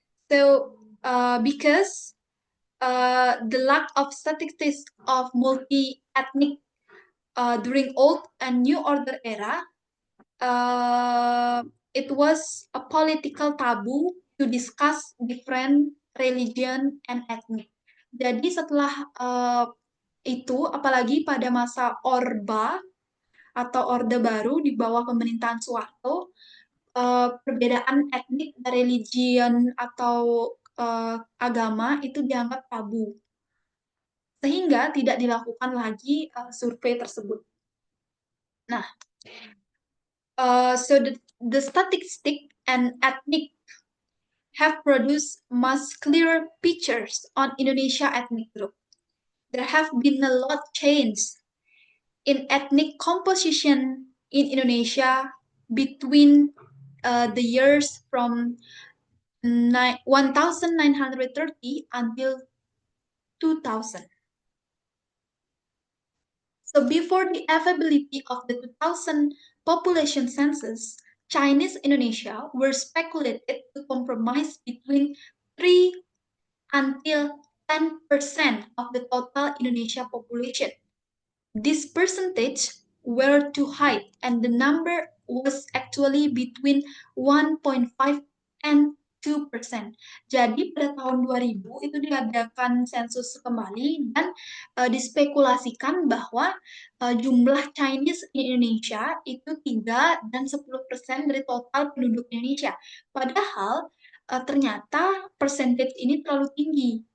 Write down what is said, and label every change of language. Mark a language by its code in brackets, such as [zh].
[en] So, because the lack of statistics of multi-ethnic during old and new order era, uh, it was a political taboo to discuss different religion and ethnic. [id] Jadi setelah itu, apalagi pada masa Orba atau Orde Baru di bawah pemerintahan Soeharto, perbedaan etnik, religion atau agama itu dianggap tabu, sehingga tidak dilakukan lagi survei tersebut. [en] Nah, so the statistic and ethnic have produced much clearer pictures on Indonesia ethnic group. There have been a lot change in ethnic composition in Indonesia between the years from 1930 until 2000. So before the availability of the 2000 population census, Chinese Indonesia were speculated to comprise between 3 until 10% of the total Indonesia population. This percentage were too high and the number was actually between 1.5 and 2%. [id] Jadi pada tahun 2000 itu diadakan sensus kembali dan dispekulasikan bahwa jumlah Chinese di Indonesia itu 3 dan 10% dari total penduduk Indonesia. Padahal ternyata percentage ini terlalu tinggi.